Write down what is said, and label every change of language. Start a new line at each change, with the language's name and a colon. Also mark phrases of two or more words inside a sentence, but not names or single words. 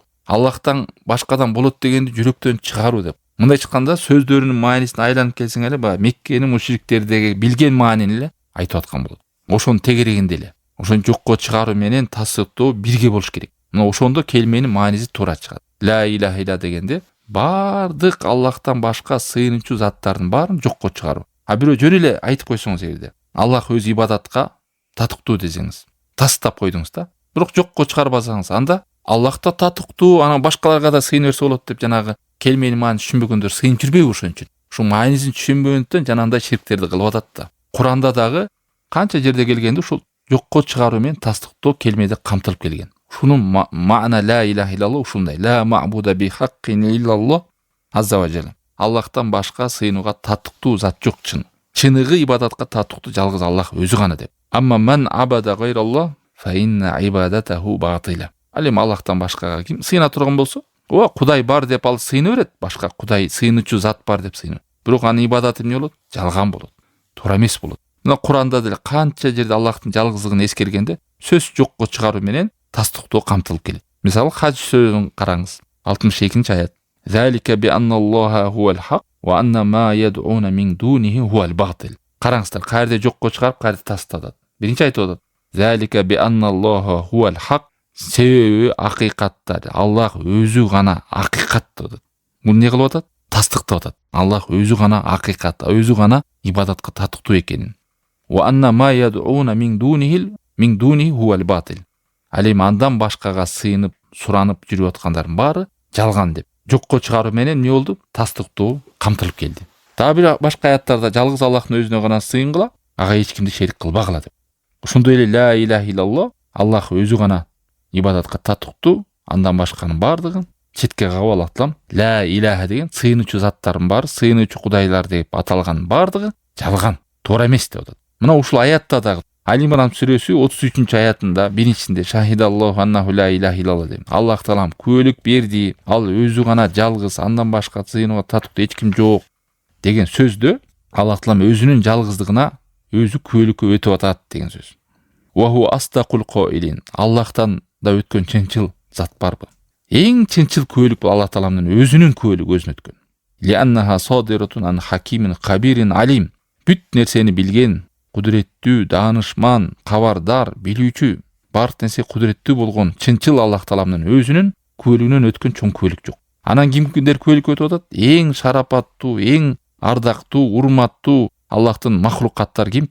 Kyrgyz: Аллахтан башкадан болот дегенди жүрөктөн чыгаруу деп. Мындай айтканда сөздөрүнүн маанисин айланып келсең эле, баягы Меккенин мушриктердеги билген маанини эле айтып аткан болот. Ошонун тегерегинде эле. Ошон жокко чыгаруу менен тасыктоо бирге болуш керек. Мына ошондо келменин мааниси туура чыгат.
Arabic: لا إله إلا
Kyrgyz: дегенде бардык Аллахтан башка сыйынуучу заттардын баарын жокко чыгаруу. А бирөө жөн эле айтып койсоңуз эгерде Аллах өз ибадатка татыктуу десеңиз, тастап койдуңуз да. Бирок жокко чыгарбасаңыз, анда Аллах да татыктуу, анан башкаларга да сыйына берсе болот деп жанагы келменин маанисин түшүнбөгөндөр сыйынып жүрбөйбү ошон үчүн. Ушул маанисин түшүнбөгөндөн жанагындай ширктерди кылып атат да. Куранда дагы канча жерде келгенде ушул жокко чыгаруу менен тастыктоо келмеде камтылып келген. Ушунун маана
Arabic: لا إله إلا الله
Kyrgyz: ушундай.
Arabic: لا معبود بحق إلا الله عز وجل.
Kyrgyz: Аллахтан башка сыйынууга татыктуу зат жок чын. Чыныгы ибадатка татыктуу жалгыз Аллах өзү гана деп.
Arabic: أما من عبد غير الله فإن عبادته باطلة.
Kyrgyz: Ал эми Аллахтан башкага ким сыйына турган болсо, Кудай бар деп ал сыйына берет, башка Кудай сыйынуучу зат бар деп сыйынат. Бирок анын ибадаты эмне болот? Жалган болот. Туура эмес болот. Мына Куранда деле канча жерде Аллахтын жалгыздыгын эскергенде сөз жокко чыгаруу менен тастыктоо камтылып келет. Мисалы Хадж сөзүн караңыз. 62-аят.
Arabic: ذلك بأن الله هو الحق وأن ما يدعون من دونه هو الباطل.
Kyrgyz: Караңыздар, кайерде жокко чыгарып, кайерде тастатат. Биринчи айтып атат.
Arabic: ذلك بأن الله هو الحق.
Kyrgyz: Себеби акыйкатта Аллах өзү гана акыйкат деп. Бул эмне кылып атат? Тастыктап атат. Аллах өзү гана акыйкат, өзү гана ибадатка татыктуу экенин.
Arabic: وأن ما يدعون من دونه هو الباطل.
Kyrgyz: Ал эми андан башкага сыйынып, суранып жүрүп аткандардын баары жалган деп. Жокко чыгаруу менен эмне болду? Тастыктоо камтылып келди. Дагы бир башка аяттарда жалгыз Аллахтын өзүнө гана сыйынгыла, ага эч кимди шерик кылбагыла деп. Ошондой эле
Arabic: لا إله إلا الله,
Kyrgyz: Аллах өзү гана ибадатка татыктуу, андан башканын баардыгын четке кагып Аллах Таалам
Arabic: لا إله
Kyrgyz: деген сыйынуучу заттардын баары, сыйынуучу кудайлар деп аталган баардыгы жалган, туура эмес деп атат. Мына ушул аятта дагы Али Имран сүрөсү 33-аятында биринчисинде
Arabic: شهد الله أنه لا إله إلا الله
Kyrgyz: дейм. Аллах Таалам күбөлүк берди, ал өзү гана жалгыз, андан башка сыйынууга татыктуу эч ким жок деген сөздө Аллах Таалам өзүнүн жалгыздыгына өзү күбөлүккө өтүп атат деген сөз.
Arabic: وهو أصدق القائلين.
Kyrgyz: Аллахтан да өткөн чынчыл зат барбы? Эң чынчыл күбөлүк бул Аллах Тааланын өзүнүн күбөлүгү өзүнө өткөн.
Arabic: لأنها صادرة عن حكيم خبير عليم.
Kyrgyz: Бүт нерсени билген, кудуреттүү, даанышман, кабардар, билүүчү, бардык нерсе кудуреттүү болгон чынчыл Аллах Тааланын өзүнүн күбөлүгүнөн өткөн чоң күбөлүк жок. Анан кимдер күбөлүккө өтүп атат? Эң шарапаттуу, эң ардактуу, урматтуу Аллахтын махлукаттары ким?